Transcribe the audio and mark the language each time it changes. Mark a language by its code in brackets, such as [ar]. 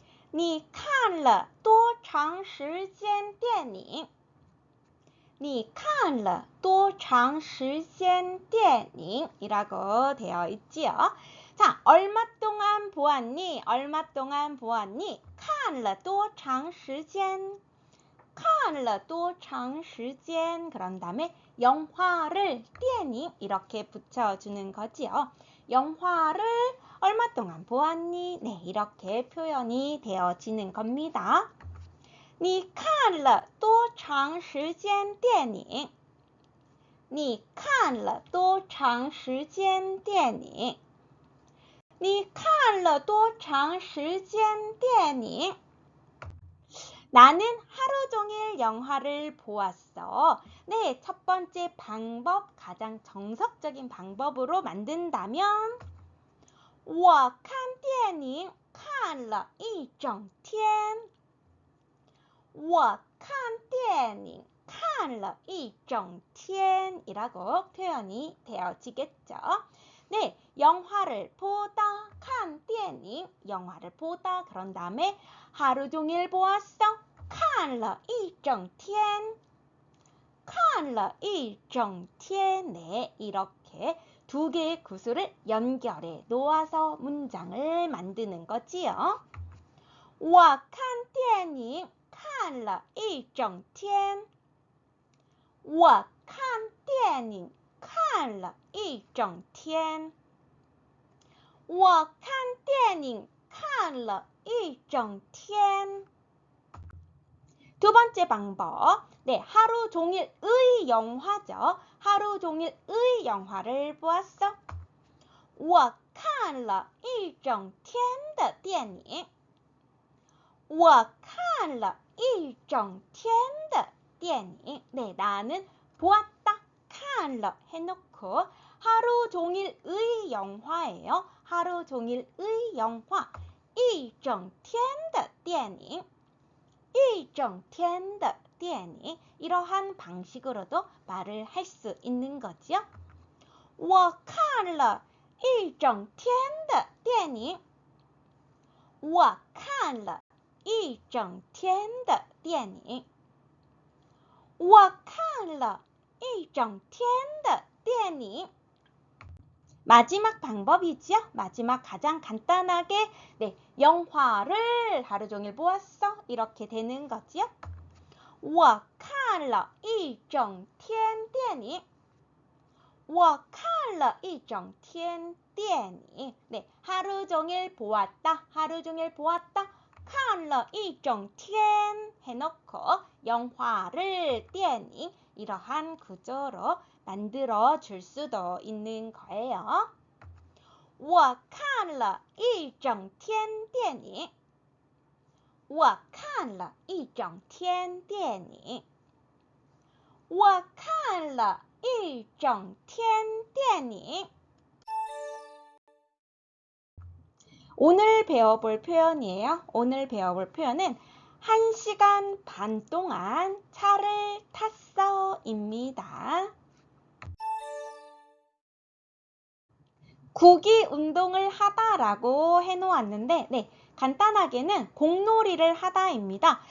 [zh] 你看了多长时间电影你看了多长时间电影 [ko] 이라고 되어 있지요. 자, 얼마 동안 보았니? 얼마 동안 보았니? [zh] 看了多长时间看了多长时间 [ko] 그런 다음에 영화를 电影 이렇게 붙여주는 거지요. 영화를 얼마 동안 보았니? 네, 이렇게 표현이 되어지는 겁니다. [zh] 你看了多长时间电影你看了多长时间电影你看了多长时间电影 [ko] 나는 하루 종일 영화를 보았어. 네, 첫 번째 방법, 가장 정석적인 방법으로 만든다면 [zh] 我看电影看了一整天我看电影看了一整天 [ko] 이라고 표현이 되어지겠죠. 네, 영화를 보다, [zh] 看电影, [ko] 영화를 보다, 그런 다음에 하루 종일 보았어, [zh] 看了一整天看了一整天 [ko] 네, 이렇게 두 개의 구조를 연결해 놓아서 문장을 만드는 거지요. [zh] 我看电影看了一整天我看电影看了一整天我看电影看了一整天 [ko] 두 번째 방법 네, 하루 종일의 영화죠. 하루 종일의 영화를 보았어. [zh] 我看了一整天的电影我看了一整天的电影 [ko] 네, 나는 보았다, [zh] 看了 [ko] 해놓고 하루 종일의 영화예요. 하루 종일의 영화 [zh] 一整天的电影一整天的电影 [ko] 이러한 방식으로도 말을 할 수 있는 거지요. [zh] 我看了一整天的电影我看了一整天的电影我看了一整天的电影 [ko] 마지막 방법이죠. 마지막 가장 간단하게 네, 영화를 하루 종일 보았어. 이렇게 되는 거지요. [zh] 我看了一整天电影我看了一整天电影 [ko] 네, 하루 종일 보았다. 하루 종일 보았다. [zh] 看了一整天 [ko] 해놓고 영화를 电影 이러한 구조로 만들어 줄 수도 있는 거예요. [zh] 我看了一整天电影我看了一整天电影我看了一整天电影 [ko] 오늘 배워볼 표현이에요. 오늘 배워볼 표현은 1시간 반 동안 차를 탔어 입니다. 구기 운동을 하다라고 해놓았는데, 네, 간단하게는 공놀이를 하다입니다.